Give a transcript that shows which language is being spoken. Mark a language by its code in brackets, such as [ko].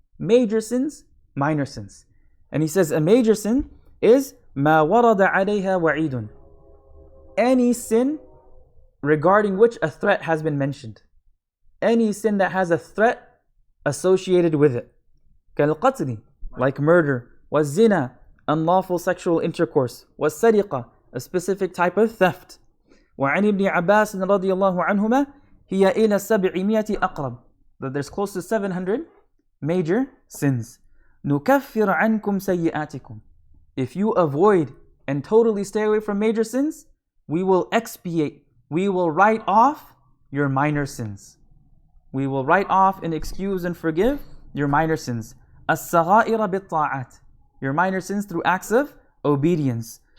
[en] Major sins, minor sins. And he says a major sin is [ar] مَا وَرَدَ عَلَيْهَا وَعِيدٌ, [en] any sin regarding which a threat has been mentioned. Any sin that has a threat associated with it. [ar] كَالْقَتْلِ, [en] like murder. [ar] وَالزِّنَا, [en] unlawful sexual intercourse. [ar] وَالسَّرِقَةِ, [en] a specific type of theft. [ar] وعن ابن عباس رضي الله عنهما هي إلى 700 أقرب, [en] that there's close to 700 major sins. [ar] نكفر عنكم سيئاتكم, [en] if you avoid and totally stay away from major sins, we will expiate, we will write off your minor sins. We will write off and excuse and forgive your minor sins. [ar] الصغائر بالطاعات, [en] your minor sins through acts of obedience.